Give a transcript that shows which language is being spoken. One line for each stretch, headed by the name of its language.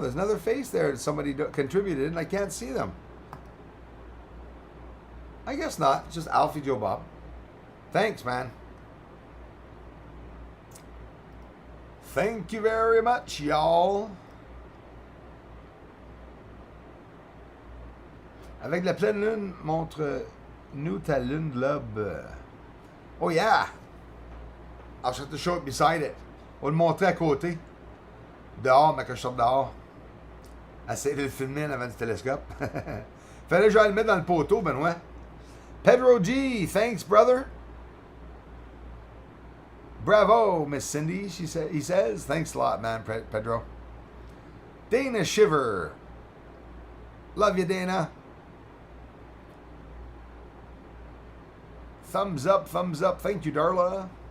English: There's another face there that somebody contributed, and I can't see them. I guess not. It's just Alfie Joe Bob. Thanks, man. Thank you very much, y'all.
French: Avec la pleine lune, montre-nous ta lune globe.
English: Oh yeah. I'll have to show it beside it.
French: On le montrer à côté. Dehors, mais que je sorte dehors. Essayer de le filmer en avant du télescope. Fallait que j'aille le mettre dans le poteau, Benoît.
English: Pedro G, thanks, brother. Bravo, Miss Cindy, he says. Thanks a lot, man, Pedro. Dana Shiver. Love you, Dana. Thumbs up, thumbs up. Thank you, Darla.